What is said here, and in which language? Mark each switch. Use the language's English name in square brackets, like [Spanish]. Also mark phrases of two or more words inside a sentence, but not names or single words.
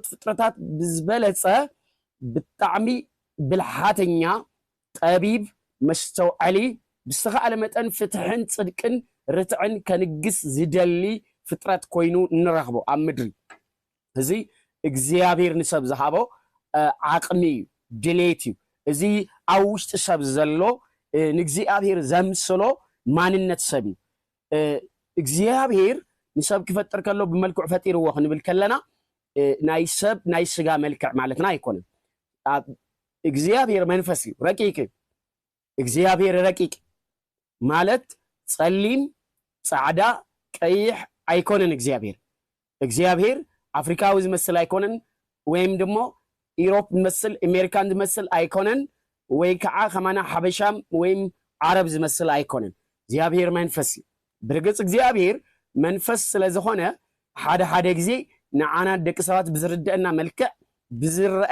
[Tigrinya] ፍጥረታት ብዝበለጸ ብጣዕሚ ብልሓተኛ ጠቢብ መስተውዓሊ ብዝተኻእለ መጠን ፍትሕን ጽድቅን ርትዕን ከንግስ ዝደሊ ፍጥረት ኮይኑ ንረኽቦ ኣብ ምድሪ እዚ እግዚአብሔር ንሰብ ዝሃቦ ዓቕሚ ድሌት እዩ እዚ ኣብ ውሽጢ ሰብ ዘሎ ንእግዚአብሔር ዘምስሎ ማንነት ሰብ እዩ እግዚአብሔር ንሰብ ክፈጥር ከሎ ብመልክዕ ፈጢርዎ ክንብል ከለና ናይ ሰብ ናይ ስጋ መልክዕ ማለትና ኣይኮነን እግዚአብሔር መንፈስ እዩ ረቂቅ እግዚአብሔር ረቂቅ ማለት ጸሊም ጻዕዳ ቀይሕ አይኮነን እግዚአብሔር አፍሪካዊ ዝመስል አይኮነን ወይም ደሞ ኢሮፕ ዝመስል አሜሪካን ዝመስል አይኮነን ወይ ከዓ ከማና ሐበሻም ወይም ዓረብ ዝመስል አይኮነን እግዚአብሔር መንፈስ ብርግጽ እግዚአብሔር መንፈስ ስለዝኾነ ሓደ ጊዜ ንዓና ደቂ ሰባት ብዝርድአና መልክዕ ብዝርአ